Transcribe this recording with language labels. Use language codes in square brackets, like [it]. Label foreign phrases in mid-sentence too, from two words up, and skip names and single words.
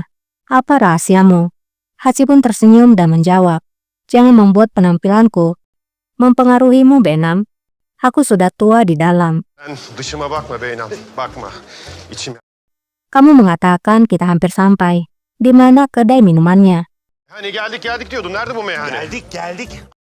[id] Apa rahasiamu? Hachi pun tersenyum dan menjawab, jangan membuat penampilanku mempengaruhimu, Benam. Aku sudah tua di dalam. [tr] Sen dışıma bakma Beynam. Bakma. İçim... [id] Kamu mengatakan kita hampir sampai. Di mana kedai minumannya? [tr] Hani geldik diyordun. Nerede bu meyhane? geldik.